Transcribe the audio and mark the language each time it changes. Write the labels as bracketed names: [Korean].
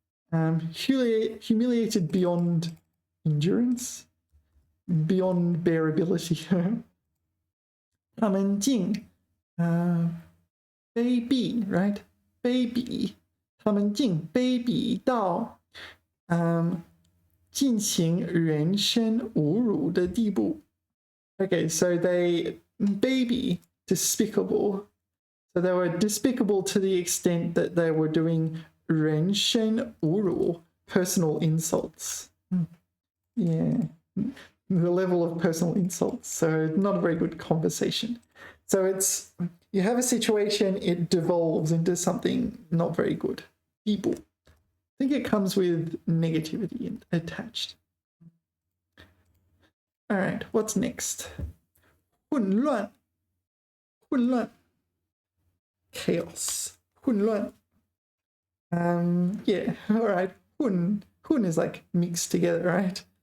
[English] Humiliated beyond endurance, beyond bearability. [Chinese] 他们竟卑鄙 right? 卑鄙，他们竟卑鄙到进行人身侮辱的地步。 [English] Okay, so they baby despicable. So they were despicable to the extent that they were doing 人身侮辱, personal insults. Yeah, the level of personal insults. So not a very good conversation. So it's, you have a situation, it devolves into something not very good. 地步. I think it comes with negativity attached. All right, what's next? [Chinese] 混乱，混乱 chaos, 混乱. [English] Yeah, all right. 混 is like mixed together, right?